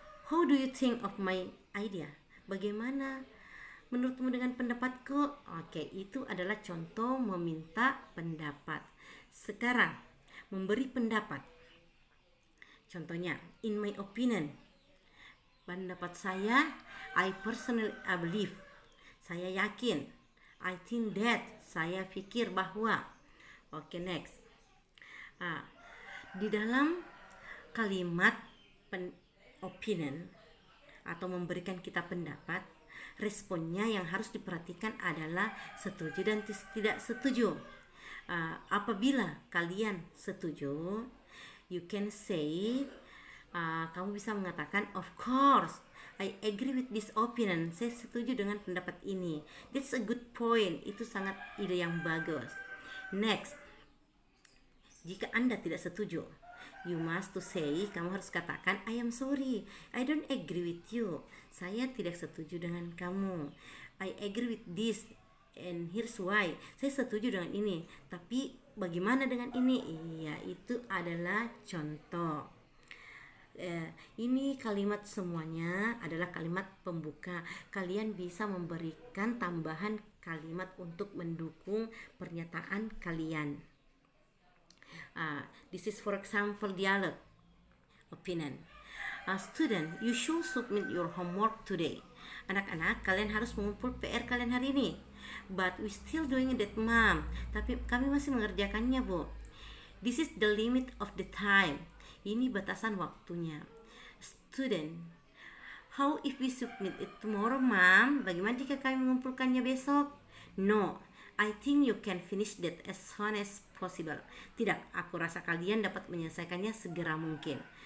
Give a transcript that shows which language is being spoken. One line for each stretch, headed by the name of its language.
English: How do you think of my idea?
Indonesian: Bagaimana menurutmu dengan pendapatku? Oke, itu adalah contoh meminta pendapat. Sekarang, memberi pendapat. Contohnya,
English: in my opinion,
Indonesian: pendapat saya,
English: I personally believe,
Indonesian: saya yakin,
English: I think that,
Indonesian: saya pikir bahwa. Oke, next. Di dalam kalimat opinion atau memberikan kita pendapat, responnya yang harus diperhatikan adalah setuju dan tidak setuju. Apabila kalian setuju,
English: you can say,
Indonesian: kamu bisa mengatakan,
English: of course, I agree with this opinion.
Indonesian: Saya setuju dengan pendapat ini.
English: That's a good point.
Indonesian: Itu sangat ide yang bagus.
English: Next,
Indonesian: jika Anda tidak setuju,
English: you must to say,
Indonesian: kamu harus katakan,
English: I am sorry, I don't agree with you.
Indonesian: Saya tidak setuju dengan kamu.
English: I agree with this, and here's why.
Indonesian: Saya setuju dengan ini, tapi bagaimana dengan ini? Iya, itu adalah contoh. Ini kalimat semuanya adalah kalimat pembuka. Kalian bisa memberikan tambahan kalimat untuk mendukung pernyataan kalian.
English: This is for example dialogue opinion. Student, you should submit your homework today.
Indonesian: Anak-anak, kalian harus mengumpul PR kalian hari ini.
English: But we still doing that, mom.
Indonesian: Tapi kami masih mengerjakannya, bu.
English: This is the limit of the time.
Indonesian: Ini batasan waktunya.
English: Student, how if we submit it tomorrow, mom?
Indonesian: Bagaimana jika kami mengumpulkannya besok?
English: No, I think you can finish that as soon as possible.
Indonesian: Tidak, aku rasa kalian dapat menyelesaikannya segera mungkin.